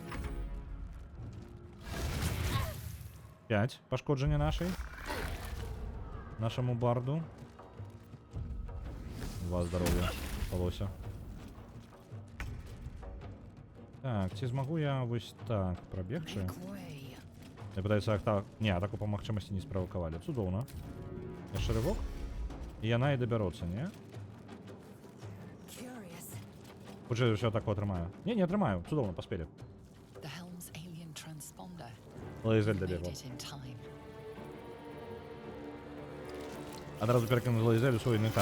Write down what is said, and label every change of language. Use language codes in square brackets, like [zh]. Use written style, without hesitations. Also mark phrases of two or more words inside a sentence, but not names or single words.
[be] 5 пашкоджання нашаму барду. 2 здароўя палося. Так, ці змагу я вось так прабегчы? [en] Make way. [be] Я пытаюся так. Не, атаку па магчымасці не справакавалі. Цудоўна. Яшчэ рывок. І яна і дабяроцца, не? [en] Curious. [be] Хутчэй ўсё атаку атрымаю. Не атрымаю. Цудоўна, паспелі. [en] The helm's alien transponder. [be] Лаізель [en] Made [be] дабегла. [en] it in time. [be] Адразу перакінуў Лаізель у свой інвентар.